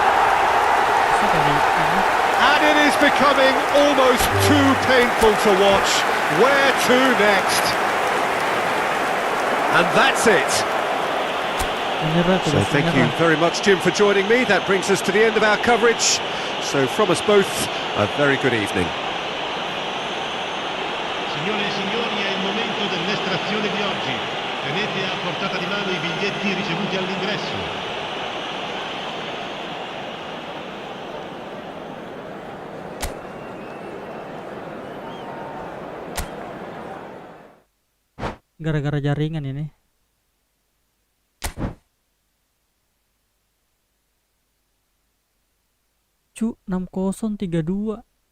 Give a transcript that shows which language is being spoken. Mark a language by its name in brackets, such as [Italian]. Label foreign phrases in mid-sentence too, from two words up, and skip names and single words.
[English] And it is becoming almost too painful to watch. Where to next? And that's it. So thank you very much, Jim, for joining me. That brings us to the end of our coverage. So from us both, a very good evening. [Italian] Signore e signori, è il momento dell'estrazione di oggi. Tenete a portata di mano I biglietti ricevuti all'ingresso. [Indonesian] Gara-gara jaringan ini. Cu, 6032.